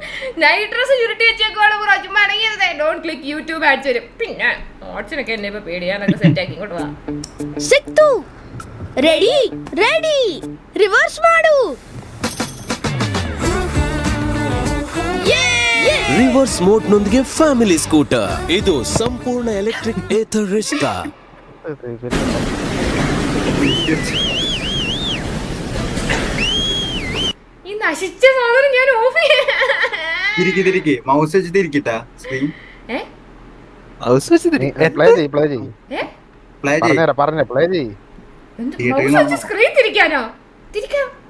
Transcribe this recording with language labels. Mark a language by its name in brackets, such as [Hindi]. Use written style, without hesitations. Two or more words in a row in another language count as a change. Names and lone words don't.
[English] night dress [Malayalam] ചുരുട്ടി വെച്ചേക്കുവാണ് ബ്രോ. ചുമ്മാ അടങ്ങിയതേ. [English] don't click YouTube ads [Malayalam] വരും. പിന്നെ ഓട്സിനൊക്കെ എന്നെ ഇപ്പൊ പേടിയാനൊക്കെ സെറ്റ് ആക്കി ഇങ്ങോട്ട് വാ. [Kannada] ಸಿಕ್ತು [English] ready ready reverse [Kannada] ಮಾಡು. [English] reverse mode [Kannada] ನೊಂದಿಗೆ [English] family scooter. [Kannada] ಇದು ಸಂಪೂರ್ಣ ಎಲೆಕ್ಟ್ರಿಕ್ ಏಥರ್ ರಿಸ್ಕಾ. [Malayalam] ഈ നശിച്ച സാധനം ഞാൻ ഓഫ് ചെയ്യാം. മൗസ് വെച്ച് തിരിക്കട്ടാ സ്ക്രീൻ. സ്ക്രീൻ തിരിക്കാനോ? തിരിക്കാം.